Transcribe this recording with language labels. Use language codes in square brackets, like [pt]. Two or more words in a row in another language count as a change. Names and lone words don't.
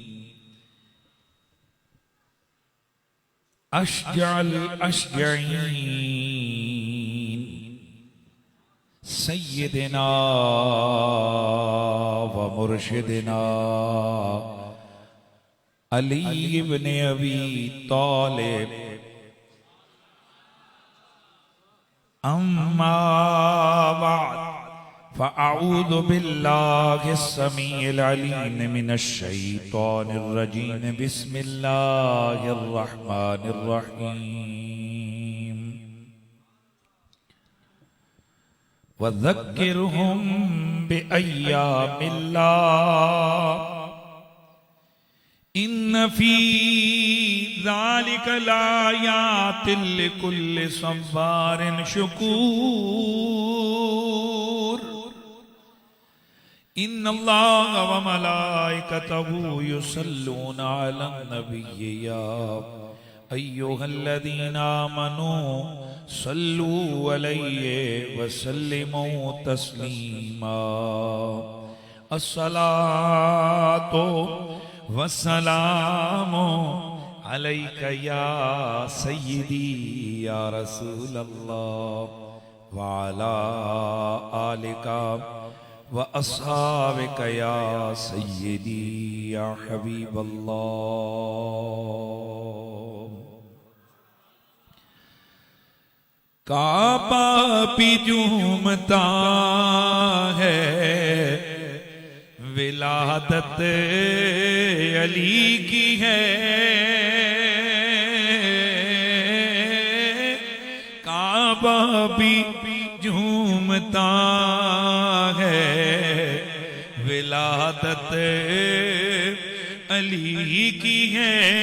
[ar] أشجع الأشجعين سيدنا ومرشدنا علي ابن أبي طالب أما بعد فأعوذ بالله السميع العليم من الشيطان الرجيم بسم الله الرحمن الرحيم وذكرهم بأيام الله إن في ذلك لآيات لكل صبار شكور إن الله وملائكته يصلون على النبي يا أيها الذين آمنوا صلوا عليه وسلموا تسليما الصلاة والسلام عليك يا سيدي يا رسول الله وعلى آلك وأصحابك يا سيدي يا حبيب الله. [hi] काबा भी झूमता है विलादत अली की है, काबा भी झूमता है विलादत अली की है।